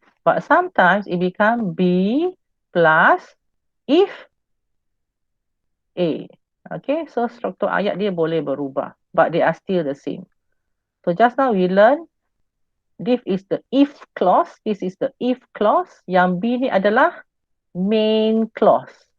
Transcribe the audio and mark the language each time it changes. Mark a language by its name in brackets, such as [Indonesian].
[English] But sometimes, it become B plus if A. [Malay] Okay, so struktur ayat dia boleh berubah. [English] But they are still the same. So, just now we learn this is the if clause. This is the if clause. [Malay] Yang B ni adalah main clause.